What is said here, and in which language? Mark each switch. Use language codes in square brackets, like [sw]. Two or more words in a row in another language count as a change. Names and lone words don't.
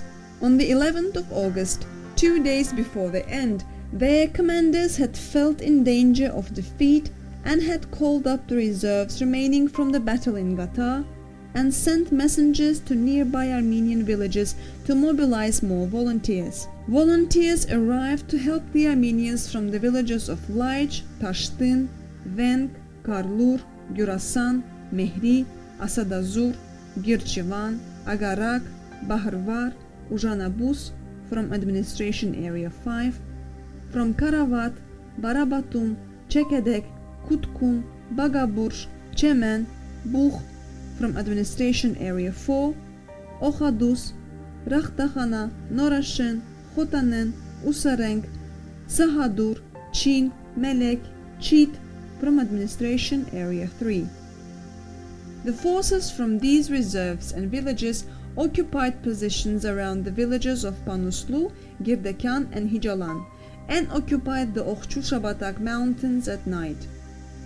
[en] On the 11th of August, 2 days before the end, their commanders had felt in danger of defeat and had called up the reserves remaining from the battle in Gata and sent messengers to nearby Armenian villages to mobilize more volunteers. Volunteers arrived to help the Armenians from the villages of Laiç, Tashtın, Venk, Karlur, Gyurasan, Mehri, Asadazur, Girchivan, Agarak, Bahrvar, Uzhanabuz from Administration Area 5, from Karavat, Barabatum, Çekedek, Kutkum, Bagaburj, Çemen, Buh from Administration Area 4, Okhadus, Rakhtakhana, Norashen, Khotanen, Usarenk, Sahadur, Chin, Melek, Chit from Administration Area 3. The forces from these reserves and villages occupied positions around the villages of Panuslu, Girdekan and Hijalan, and occupied the Okçu-Şabadak mountains at night.